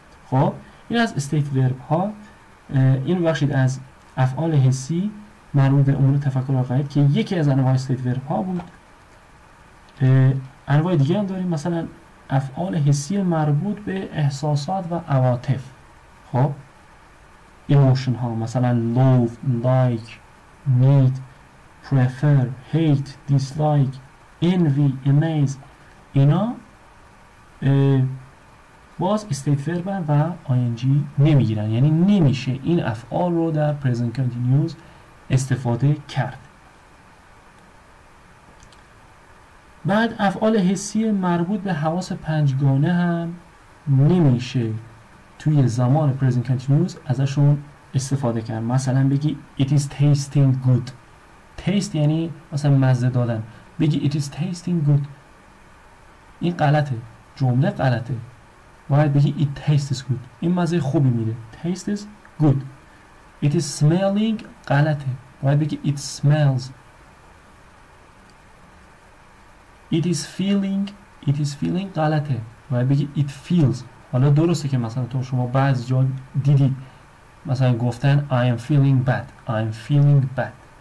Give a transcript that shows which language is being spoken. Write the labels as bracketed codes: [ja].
[fa] خب این از استیت ورب ها. این بخشید از افعال حسی مربوط به امور تفکر و عقاید که یکی از انواع استیت ورب ها بود. انواع دیگه هم داریم، مثلا افعال حسی مربوط به احساسات و عواطف. [en] خب emotion ها مثلا love، like، need، prefer، hate، dislike، envy، amaze. [fa] اینا باز استیت وربن و ING نمیگیرن، یعنی نمیشه این افعال رو در present continuous استفاده کرد. بعد افعال حسی مربوط به حواس پنجگانه هم نمیشه توی زمان present continuous ازشون استفاده کرد. مثلا بگی [en] it is tasting good. [fa] taste یعنی مثلا مزه دادن، بگی [en] it is tasting good، [fa] این غلطه، جمله غلطه. باید بگی [en] it tastes good، [fa] این مزه خوبی میده. [en] taste is good. it is smelling [fa] غلطه، باید بگی [en] it smells. it is feeling [fa] غلطه، باید بگی [en] it feels. [fa] حالا درسته که مثلا تو شما بعضی جا دیدید مثلا گفتن [en] I am feeling bad.